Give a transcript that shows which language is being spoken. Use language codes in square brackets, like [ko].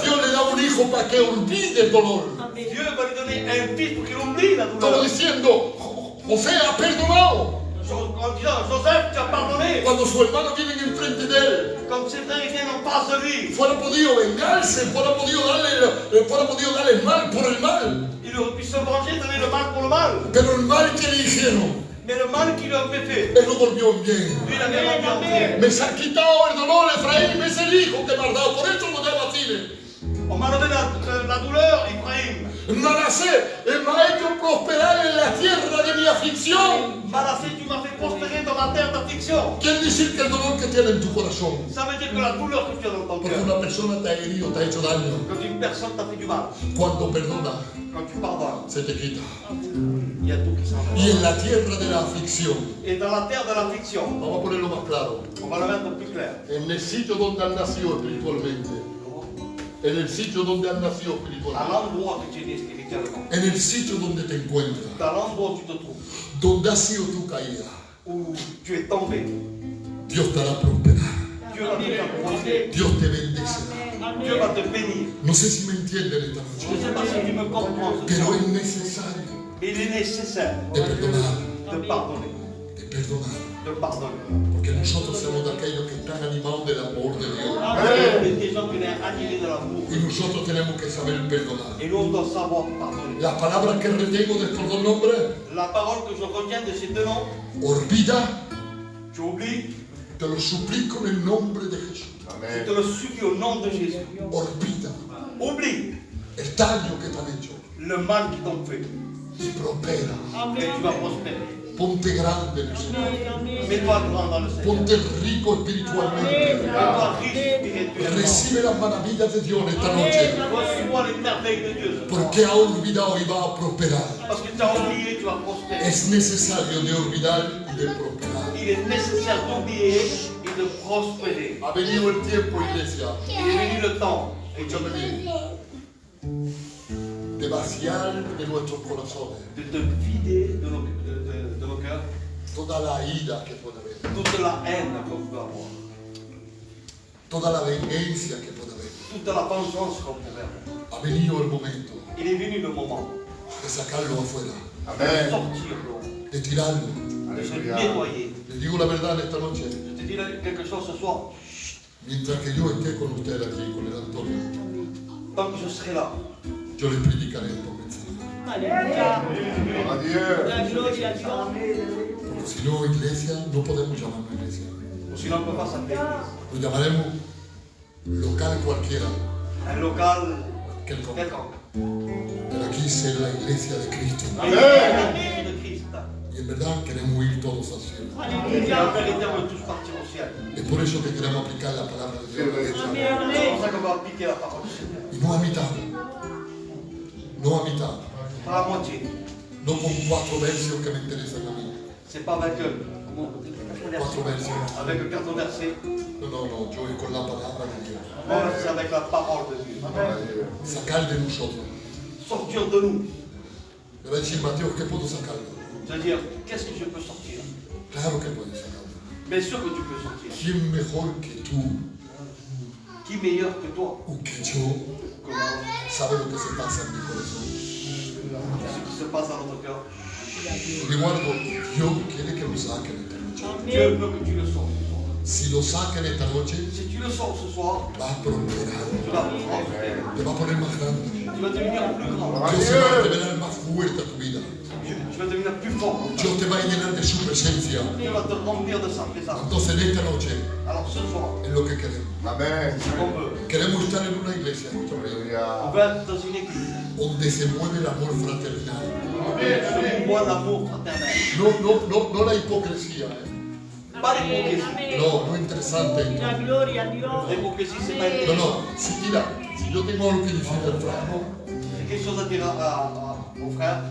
[es] Dios le da un hijo para que olvide el dolor. [fr] Dieu va lui donner un fils pour qu'il oublie la [es] Como [fr] douleur. [es] diciendo, José ha perdonado. [fr] En disant, Joseph, tu as pardonné. [es] Cuando sus hermanos vienen enfrente de él, [fr] Quand ses frères viennent en face de lui, [es] fuera podido vengarse, fuera podido darle el mal por el mal. [fr] il aurait pu se venger, donner le mal pour le mal. [es] Pero el mal que le hicieron, [fr] Mais le mal qu'il a fait, [es] él lo volvió en bien. [fr] lui, il avait rendu en bien. [es] Me se ha quitado el dolor, Efraín, es el hijo que me has dado, por eso lo llamo así. [fr] On m'a donné la douleur, Ephraim. [es] Manasés, él me ha hecho prosperar en la tierra de mi aflicción. [fr] Manassé, tu m'as fait prospérer dans la terre d'affliction. [es] Quiere decir que el dolor que tiene en tu corazón, [fr] Ça veut dire que la douleur que tu as dans ton [es] porque [fr] cœur, [es] una persona te ha herido, te ha hecho daño, [fr] quand une personne t'a fait du mal, [es] cuando perdona, [fr] quand tu pardonnes, [es] se te quita. [fr] il y a tout qui s'en va. [es] Y en la tierra de la aflicción, [fr] Et dans la terre de l'affliction, [es] vamos a ponerlo más claro, [fr] on va le mettre plus clair. [es] en el sitio donde has nacido espiritualmente, en el sitio donde has nacido [fr] À [es] espiritualmente, [fr] l'endroit que tu es né spirituellement, [es] en el sitio donde te encuentras, [fr] dans l'endroit où tu te trouves, [es] donde ha sido tu caída, [fr] où tu es tombé, [es] Dios te hará prosperar, [fr] Dieu va te faire prospérer. [es] Dios te bendecerá. [fr] Dieu va te bénir. [es] No sé si me entienden esta [fr] Je ne [es] noche, [fr] sais pas si tu me comprends ce [es] pero [fr] soir, [es] es necesario [fr] Mais il est nécessaire [es] de perdonar, [fr] de pardonner. [es] de perdonar. [fr] De pardonner. [es] Porque nosotros somos de aquellos que están animados del amor de Dios. [fr] Des gens qui sont animés de l'amour. [es] Y nosotros tenemos que saber perdonar. [fr] Et nous, on doit savoir pardonner. [es] Las palabras que retengo de estos dos nombres: [fr] La parole que je retiens de ces deux noms, [es] olvida, [fr] tu oublies, [es] te lo suplico en el nombre de Jesús. [fr] je te le supplie au nom de Jésus. [es] Olvida [fr] Oublie [es] el daño que te han hecho [fr] le mal qu'ils t'ont fait. [es] y prospera. [fr] Et tu vas prospérer. [es] Ponte grande en el Señor. [fr] Mets-toi grand dans le Seigneur. [es] Ponte rico espiritualmente. [fr] Mets-toi riche spirituellement. [es] Recibe las maravillas de Dios esta noche. [fr] Reçois les merveilles de Dieu. [es] Porque ha olvidado y va a prosperar. [fr] Parce que tu as oublié, tu vas prospérer. [es] Es necesario de olvidar y de prosperar. [fr] Il est nécessaire d'oublier et de prospérer. [es] Ha venido el tiempo, iglesia, [fr] Il est venu le temps, [es] escúchame bien, de vaciar de nuestros corazones [fr] de te vider de nos cœurs [es] toda la ira que puede haber, [fr] toute la haine qu'on peut avoir, [es] toda la venganza que puede haber. [fr] toute la vengeance qu'on pourrait avoir. [es] Ha venido el momento [fr] Il est venu le moment [es] de sacarlo afuera, [fr] de sortir-le, [es] de tirarlo. [fr] de se nettoyer. [es] Les digo la verdad esta noche, [fr] Je te dis quelque chose ce soir. [es] mientras que yo esté con usted aquí, con el Antonio, [fr] Tant que je serai là, [es] yo les predicaré estos mensajes. [fr] Alléluia. Adieu. [es] La gloria a Dios. Porque si no, iglesia, no podemos llamarnos iglesia. [fr] ou sinon on ne peut pas s'appeler église. [es] Lo llamaremos local cualquiera, [fr] Un local quelconque. quelconque. [es] Pero aquí es la iglesia de Cristo. [fr] Mais l'église de Christ. [es] Y en verdad queremos ir todos al cielo. [fr] Et en vérité, on veut tous partir au ciel. [es] Es por eso que queremos aplicar la palabra de Dios. [fr] C'est pour ça qu'on va appliquer la parole du Seigneur. [es] Y no a mitad. No a mitad. [fr] Pas la moitié. [es] No con 4 versos que me interesan a mí. [fr] C'est pas avec comment on dit, [es] 4 versos. [fr] avec 4 versets. [es] No, yo es con la palabra de Dios. [fr] Non, c'est avec la parole de Dieu. [es] Sacar de nosotros. [fr] Sortir de nous. [es] Me va a decir Mateo, ¿qué puedo sacarlo? [fr] C'est-à-dire, qu'est-ce que je peux sortir? [es] Claro que puedes sacarlo. [fr] Bien sûr que tu peux sortir. [es] ¿Quién mejor que tú [fr] Qui meilleur que toi? [es] o que yo [fr] Comment? [es] sabe lo que se pasa en mi corazón? [fr] Ce qui se passe dans notre cœur. [es] Sin embargo, Dios quiere que lo saquen esta noche. [fr] Dieu veut que tu le sors ce soir. [es] Si lo saquen esta noche, [fr] Si tu le sors ce soir, [es] va a prosperar. [fr] tu vas prospérer. [es] Te va a poner más grande. [fr] Tu vas devenir plus grand. [es] Dios se va a revelar más fuerte a tu vida. [fr] Tu vas devenir plus fort. [es] Dios te va a llenar de su presencia. [fr] Dieu va te remplir de sa présence. [es] Entonces, en esta noche, [fr] Alors ce soir, [es] es lo que queremos. Amén. [fr] ce qu'on veut, [es] Queremos estar en una iglesia, escúchame, [fr] on veut être dans une église. [es] donde se mueve el amor fraternal. [fr] On voit l'amour fraternel. [es] No la hipocresía. [fr] Pas l'hypocrisie. [es] No interesante. La gloria a Dios. [fr] L'hypocrisie, c'est pas une [es] No. Si, mira, si yo tengo algo que decir al frasco, [fr] C'est quelque chose à dire au frère.